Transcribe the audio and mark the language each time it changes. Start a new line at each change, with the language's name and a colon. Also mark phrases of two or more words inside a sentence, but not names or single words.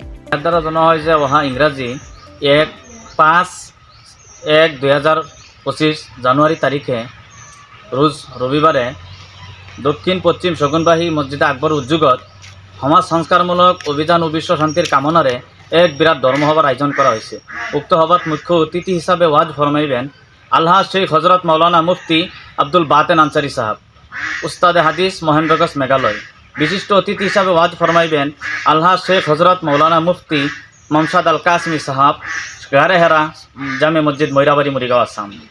Assamese: দ্বারা জনা হয় যে অহা ইংৰাজী 1/5/2025 জানুৱাৰী তাৰিখে ৰোজ ৰবিবাৰে দক্ষিণ পশ্চিম শগুনবাহী মছজিদে আকবৰ উদ্যোগত সমাজ সংস্কাৰমূলক অভিযান ও বিশ্ব শান্তিৰ কামনাৰে এক বিৰাট ধৰ্মসভাৰ আয়োজন কৰা হৈছে।
Bangla: উক্ত সভাত মুখ্য অতিথি হিচাপে ওয়াজ ফরমাইবেন আলহাজ শেখ হজরত মৌলানা মুফতি আব্দুল বাতেন আনসারী সাহাব, উস্তাদে হাদিস মহেন্দ্রগঞ্জ মেঘালয়। বিশিষ্ট অতিথি হিসাবে ওয়াজ ফরমাইবেন আলহাজ শেখ হজরত মৌলানা মুফতি মমছাদ আল কাসমি সাহাব, গারে হেরা জামে মসজিদ ময়রাবাড়ি মরিগাঁও আসাম।